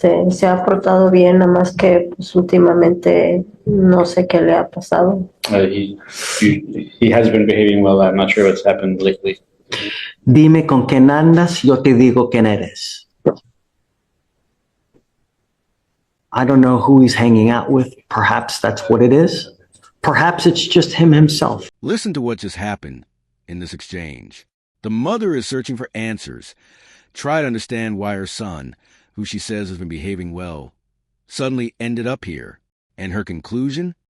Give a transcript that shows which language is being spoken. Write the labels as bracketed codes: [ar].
[es] Se ha portado bien, nada más que pues, últimamente no sé qué le ha pasado. [en] He has been behaving well. I'm not sure what's happened lately. [es] Dime con quién andas, yo te digo quién eres. [en] I don't know who he's hanging out with. Perhaps that's what it is. Perhaps it's just him himself. Listen to what just happened in this exchange. The mother is searching for answers. Try to understand why her son, who she says has been behaving well, suddenly ended up here. And her conclusion?